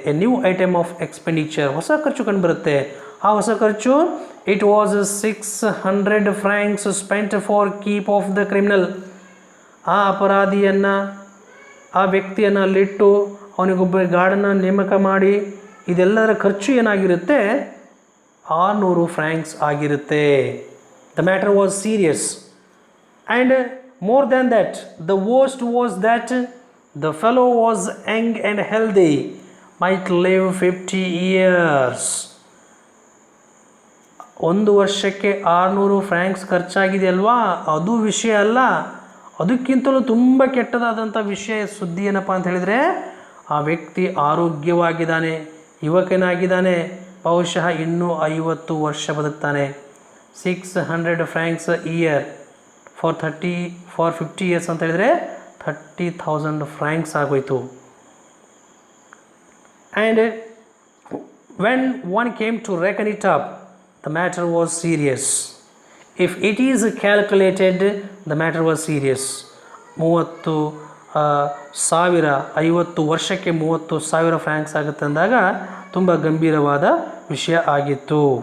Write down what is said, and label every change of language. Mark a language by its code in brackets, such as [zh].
[en] a new item of expenditure, [kn] ಹೊಸ ಖರ್ಚು ಕಂಡುಬರುತ್ತೆ. ಆ ಹೊಸ ಖರ್ಚು [en] It was 600 francs spent for keep of the criminal. [kn] ಆ ಅಪರಾಧಿಯನ್ನು, ಆ ವ್ಯಕ್ತಿಯನ್ನು ಅಲ್ಲಿಟ್ಟು ಅವನಿಗೊಬ್ಬ ಗಾರ್ಡನ್ನು ನೇಮಕ ಮಾಡಿ ಇದೆಲ್ಲದರ ಖರ್ಚು ಏನಾಗಿರುತ್ತೆ, 600 francs ಆಗಿರುತ್ತೆ. [en] The matter was serious and more than that, the worst was that the fellow was young and healthy, might live 50 years. [kn] ಒಂದು ವರ್ಷಕ್ಕೆ 600 francs ಖರ್ಚಾಗಿದೆ ಅಲ್ವಾ, ಅದು ವಿಷಯ ಅಲ್ಲ. ಅದಕ್ಕಿಂತಲೂ ತುಂಬ ಕೆಟ್ಟದಾದಂಥ ವಿಷಯ ಸುದ್ದಿ ಏನಪ್ಪ ಅಂತ ಹೇಳಿದರೆ, ಆ ವ್ಯಕ್ತಿ ಆರೋಗ್ಯವಾಗಿದ್ದಾನೆ, ಯುವಕನಾಗಿದ್ದಾನೆ, ಬಹುಶಃ ಇನ್ನೂ 50 ವರ್ಷ ಬದುಕ್ತಾನೆ. [en] 600 francs a year for 50 years [kn] ಅಂತ ಹೇಳಿದರೆ 30,000 francs ಆಗೋಯ್ತು. [en] And when one came to reckon it up, the matter was serious. If it is calculated, the matter was serious. [kn] 30,000 50 ವರ್ಷಕ್ಕೆ 30,000 francs ಆಗುತ್ತೆ ಅಂದಾಗ ತುಂಬ ಗಂಭೀರವಾದ ವಿಷಯ ಆಗಿತ್ತು.